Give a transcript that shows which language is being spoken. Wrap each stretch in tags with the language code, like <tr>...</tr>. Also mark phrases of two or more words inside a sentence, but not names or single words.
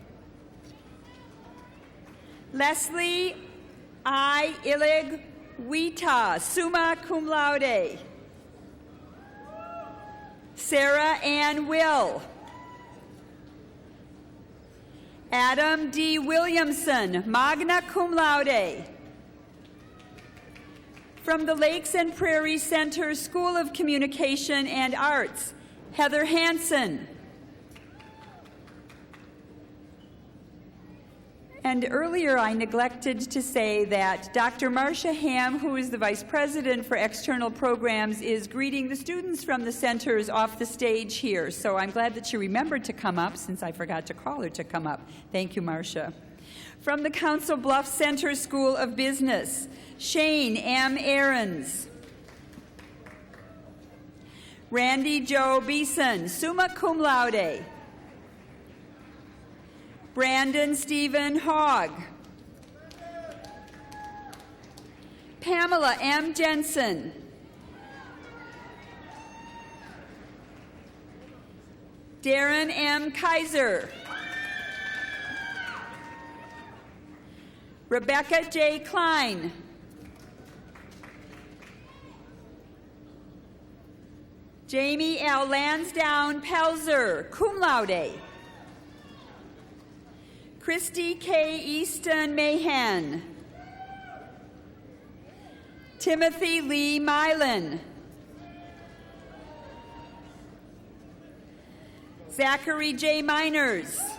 <en>Leslie I. Illig Wita,</en> <la>summa cum laude.</la> <en>Sarah Ann Will. Adam D. Williamson,</en> <la>magna cum laude.</la> <en>From the Lakes and Prairie Center School of Communication and Arts, Heather Hansen. And earlier I neglected to say that Dr. Marcia Ham, who is the Vice President for External Programs, is greeting the students from the centers off the stage here. So I'm glad that she remembered to come up, since I forgot to call her to come up. Thank you, Marcia. From the Council Bluffs Center School of Business, Shane M. Ahrens. Randy Joe Beeson,</en> <la>summa cum laude.</la> <en>Brandon Stephen Hogg. Pamela M. Jensen. Darren M. Kaiser. Rebecca J. Klein. Jamie L. Lansdowne Pelzer,</en> <la>cum laude.</la> <en>Christy K. Easton Mahan. Timothy Lee Milan. Zachary J. Miners.</en>